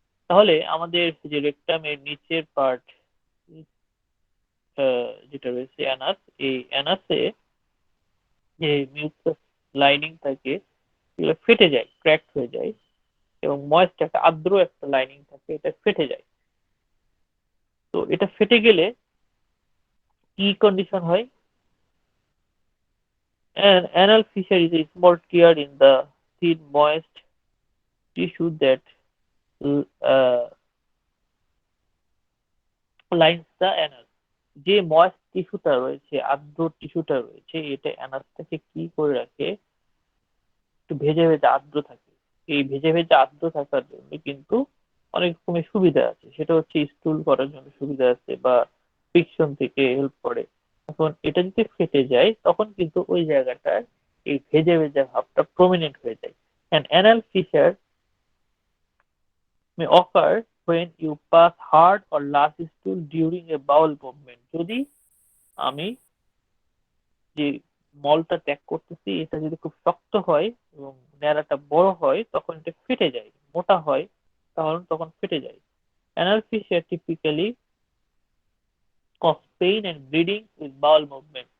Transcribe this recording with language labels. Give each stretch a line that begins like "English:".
Bangla: তাহলে আমাদের যে রেকটামের নিচের পার্ট যেটা রয়েছে অ্যানাস, এই অ্যানাসে যে মিউকাস লাইনিং থাকে এগুলো ফেটে যায়, ক্র্যাকড হয়ে যায়, এবং ময়েস্ট একটা আর্দ্র একটা লাইনিং থাকে, এটা ফেটে যায়। তো এটা ফেটে গেলে কি কন্ডিশন হয়,
English: an anal fissure is a small tear in the thin moist tissue that uh, lines the anus।
Bangla: যে ময়েস্ট টিস্যুটা রয়েছে, আর্দ্র টিস্যুটা রয়েছে, এটা অ্যানাসটাকে কি করে রাখে, একটু ভেজে ভেজে আর্দ্র থাকে। এই ভেজে ভেজে আর্দ্র থাকার জন্য কিন্তু অনেক রকমের সুবিধা আছে, সেটা হচ্ছে স্টুল করার জন্য সুবিধা আছে বা ফ্রিকশন থেকে হেল্প করে। এখন এটা যদি ফেটে যায় তখন কিন্তু ওই জায়গাটায় এই ভেজে ভেজে ভাবটা প্রমিনেন্ট হয়ে যায়।
English: And anal fissure may occur when you pass hard or large stool during a bowel movement।
Bangla: যদি আমি যে মলটা ত্যাগ করতেছি এটা যদি খুব শক্ত হয় এবং ন্যাড়াটা বড় হয় তখন এটা ফেটে যায়, মোটা হয় তাহলে তখন ফেটে যায়।
English: Anal fissure typically cause pain and bleeding with bowel movement.